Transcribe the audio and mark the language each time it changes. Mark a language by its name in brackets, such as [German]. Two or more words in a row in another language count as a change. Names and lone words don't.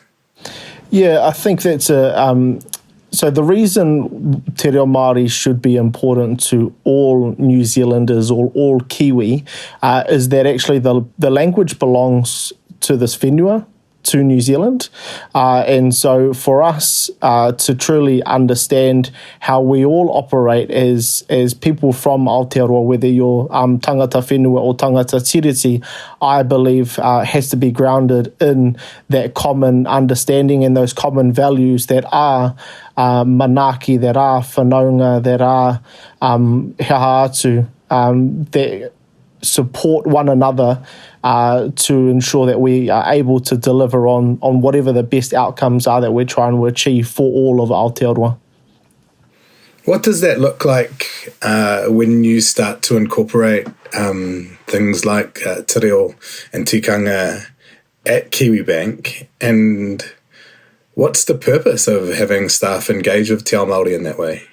[English] Yeah, I think that's so the reason Te Reo Māori should be important to all New Zealanders or all Kiwi is that actually the language belongs to this whenua, to New Zealand. And so for us to truly understand how we all operate as people from Aotearoa, whether you're tangata whenua or [Māori] tangata tiriti, [English] I believe has to be grounded in that common understanding and those common values that are manaki, that are whanaunga, that are [Māori] hea atu, [English] that support one another to ensure that we are able to deliver on whatever the best outcomes are that we're trying to achieve for all of Aotearoa. What does that look like when you start to incorporate things like Te Reo and tikanga at Kiwibank, and what's the purpose of having staff engage with Te Ao Māori in that way?